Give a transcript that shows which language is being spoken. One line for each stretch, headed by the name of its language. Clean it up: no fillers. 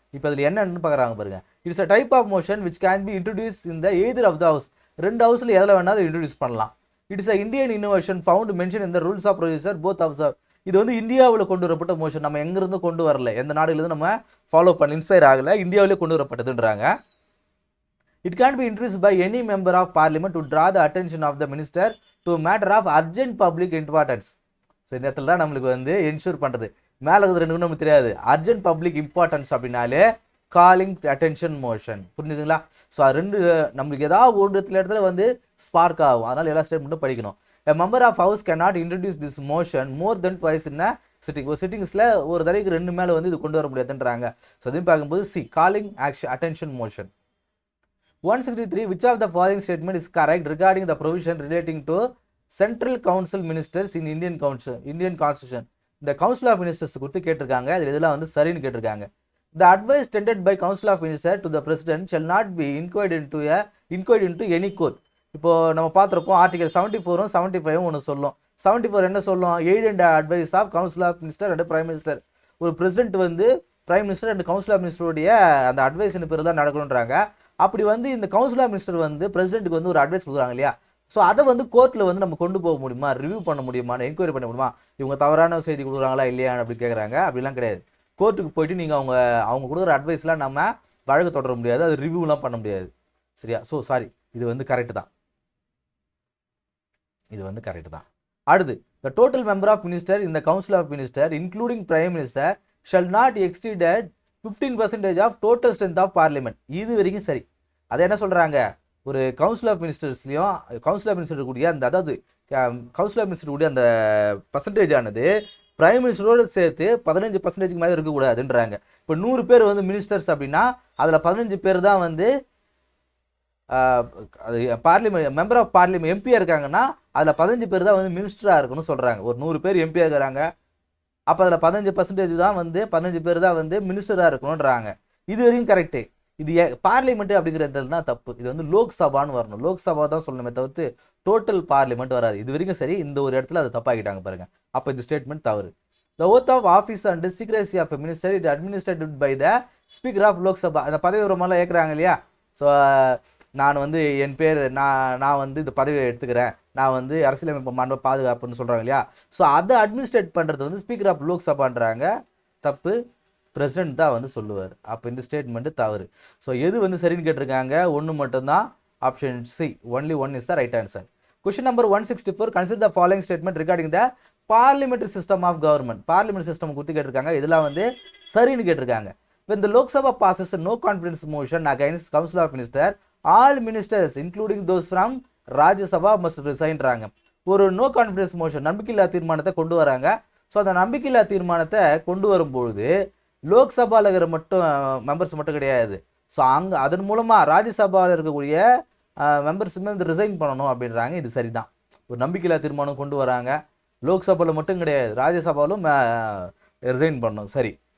Tamil: இப்போ அதில் என்னன்னு பார்க்குறாங்க பாருங்க.
English: It's a type of motion which can be introduce in the either of the house.
Tamil: ரெண்டு ஹவுஸில் எதில் வேணால் அதை இன்ட்ரடியூஸ் பண்ணலாம்.
English: It's a Indian innovation found mention இந்த rules of procedure both house.
Tamil: இது வந்து இந்தியாவில் கொண்டு வரப்பட்ட மோஷன், நம்ம எங்கேருந்து கொண்டு வரல, எந்த நாடுலேருந்து நம்ம ஃபாலோ பண்ண இன்ஸ்பயர் ஆகலை, இந்தியாவிலே கொண்டு வரப்பட்டதுன்றாங்க.
English: It can be introduced by any member of parliament to draw the attention of the minister to a matter of urgent public importance.
Tamil: So இந்த இடத்துல தான் நம்மளுக்கு வந்து என்ஷூர் பண்ணுறது. மேலே இருக்கிறது ரெண்டு நமக்கு தெரியாது. அர்ஜென்ட் பப்ளிக் இம்பார்ட்டன்ஸ் அப்படின்னாலே காலிங் அட்டென்ஷன் மோஷன். புரிஞ்சுதுங்களா? ஸோ அது ரெண்டு நம்மளுக்கு ஏதாவது ஒரு இடத்துல வந்து ஸ்பார்க் ஆகும். அதனால் எல்லா ஸ்டேட்மெண்ட்டும் படிக்கணும்.
English: A member of house cannot introduce this motion more than twice in a sitting.
Tamil: ஒரு சிட்டிங்ஸ்ல ஒரு தடவைக்கு 2 மேல வந்து இது கொண்டு வர முடியாதுன்றாங்க. ஸோ அதையும் பார்க்கும்போது C calling action attention motion.
English: 163 which of the following statement is correct regarding the provision relating to central council ministers in Indian constitution.
Tamil: இந்த council of ministers குறித்து கேட்டிருக்காங்க. இதில் இதெல்லாம் வந்து சரின்னு கேட்டிருக்காங்க.
English: The advice tendered by council of ministers to the president shall not be inquired into any court.
Tamil: இப்போ நம்ம பார்த்துருப்போம் ஆர்டிகல் 74 75 ஒன்று சொல்லும். 74 என்ன சொல்லும்?
English: Aid and advice of council of minister and prime minister.
Tamil: ஒரு பிரசிடென்ட் வந்து prime minister and council of மினிஸ்டருடைய அந்த அட்வைஸின் பேர் தான் நடக்கணுன்றாங்க. அப்படி வந்து இந்த கவுன்சில் ஆஃப் மினிஸ்டர் வந்து பிரசிடென்ட்டுக்கு வந்து ஒரு அட்வைஸ் கொடுக்குறாங்க இல்லையா? ஸோ அதை வந்து கோர்ட்டில் வந்து நம்ம கொண்டு போக முடியுமா, ரிவ்யூ பண்ண முடியுமா, என்கொயரி பண்ண முடியுமா, இவங்க தவறான செய்தி கொடுக்குறாங்களா இல்லையா அப்படி கேட்குறாங்க. அப்படிலாம் கிடையாது. கோர்ட்டுக்கு போயிட்டு நீங்கள் அவங்க கொடுக்குற அட்வைஸ்லாம் நம்ம வழக்கு தொடர முடியாது, அது ரிவ்யூலாம் பண்ண முடியாது. சரியா? ஸோ சாரி, இது வந்து கரெக்டு தான்.
English: அடுத்து, the total member of minister in the council of minister including prime minister shall not exceed 15% of total strength of parliament.
Tamil: இது வரைக்கும் சரி. அதை என்ன சொல்றாங்க? ஒரு council of மினிஸ்டர்ஸ்லையும் council of minister கூடிய அந்த அதாவது கவுன்சில் ஆஃப் மினிஸ்டர் கூடிய அந்த பர்சன்டேஜ் ஆனது பிரைம் மினிஸ்டரோடு சேர்த்து 15% மேலே இருக்கக்கூடாதுன்றாங்க. இப்போ 100 பேர் வந்து மினிஸ்டர்ஸ் அப்படின்னா அதில் 15 பேர் தான் வந்து பார்லிமெண்ட் மெம்பர் ஆஃப் பார்லிமெண்ட் எம்பியாக இருக்காங்கன்னா அதில் 15 பேர் தான் வந்து மினிஸ்டராக இருக்கணும்னு சொல்கிறாங்க. ஒரு 100 பேர் எம்பியாக இருக்கிறாங்க, அப்போ அதில் 15% தான் வந்து 15 பேர் தான் வந்து மினிஸ்டராக இருக்கணுன்றாங்க. இது வரைக்கும் கரெக்டு. இது பார்லிமெண்ட் அப்படிங்கிறது தான் தப்பு. இது வந்து லோக்சபான்னு வரணும். லோக்சபா தான் சொல்லணுமே தவிர்த்து டோட்டல் பார்லிமெண்ட் வராது. இது வரைக்கும் சரி. இந்த ஒரு இடத்துல அதை தப்பாக்கிட்டாங்க பாருங்க. அப்போ இந்த ஸ்டேட்மெண்ட் தவறு.
English: The oath of office and secrecy of a minister is administered by the speaker of Lok Sabha.
Tamil: அந்த பதவி உரமெல்லாம் ஏற்கிறாங்க இல்லையா? ஸோ நான் வந்து என் பேர் நான் வந்து இந்த பதவியை எடுத்துக்கிறேன், நான் வந்து அரசியலமைப்பு மாண்பை பாதுகாப்புன்னு சொல்கிறாங்க இல்லையா? ஸோ அதை அட்மினிஸ்ட்ரேட் பண்ணுறது வந்து ஸ்பீக்கர் ஆஃப் லோக்சபான்றாங்க. தப்பு. பிரசிடென்ட் தான் வந்து சொல்லுவார். அப்போ இந்த ஸ்டேட்மெண்ட்டு தவறு. ஸோ எது வந்து சரின்னு கேட்டிருக்காங்க? ஒன்று மட்டும்தான். Option C,
English: Only one is the right answer. Question number 164. Consider the following statement regarding the parliamentary system of government.
Tamil: Parliament system குறித்து கேட்டிருக்காங்க. இதெல்லாம் வந்து சரின்னு கேட்டிருக்காங்க.
English: When the Lok Sabha passes a no confidence motion against Council of Ministers, all ministers including those from Rajya Sabha must resign.
Tamil: ஒரு no confidence motion நம்பிக்கையில்லா தீர்மானத்தை கொண்டு வராங்க. ஸோ அந்த நம்பிக்கையில்லா தீர்மானத்தை கொண்டு வரும்பொழுது லோக்சபாவில் இருக்கிற மட்டும் மெம்பர்ஸ் மட்டும் கிடையாது. ஸோ அதன் மூலமாக ராஜ்யசபாவில் இருக்கக்கூடிய மெம்பர்ஸுமே வந்து ரிசைன் பண்ணணும் அப்படின்றாங்க. இது சரிதான். ஒரு நம்பிக்கையில்லா தீர்மானம் கொண்டு வராங்க. லோக்சபாவில் மட்டும் கிடையாது, ராஜ்யசபாவிலும் ரிசைன் பண்ணணும். சரி.